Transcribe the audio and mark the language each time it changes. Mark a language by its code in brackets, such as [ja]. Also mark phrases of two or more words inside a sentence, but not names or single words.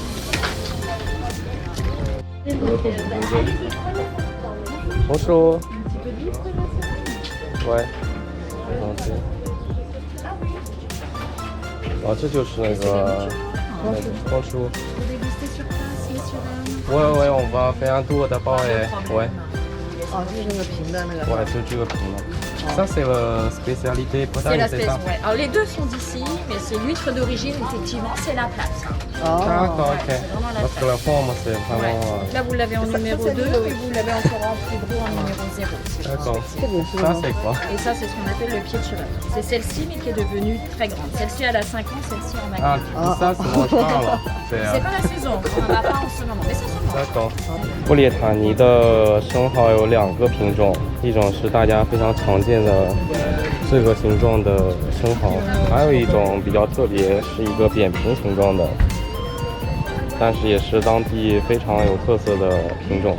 [zh] 红薯，喂，哦，这就是那个红薯。喂，我们非常多的包哎，喂。哦，就是那个平的那个。 [fr] Ouais, c'est le prix. Ça, c'est la spécialité potager, c'est ça? Ouais. Alors les deux sont d'ici, mais c'est l'huître d'origine, effectivement, c'est la place. D'accord, ok. Parce que la forme, c'est vraiment. Là, vous l'avez en numéro 2 et vous l'avez encore en plus gros en numéro 0. D'accord. Ça, c'est quoi? Et ça, c'est ce qu'on appelle le pied de cheval. C'est celle-ci, mais qui est devenue très grande. Celle-ci, elle a 5 ans, celle-ci en a 4. Ah, ça, c'est mange pas là. C'est pas la saison, on n'en a pas en ce moment, mais ça se mange. D'accord. [zh] 布列塔尼的生蚝有2个品种，一种是大家非常常见的这个形状的生蚝，还有一种比较特别，是一个扁平形状的，但是也是当地非常有特色的品种。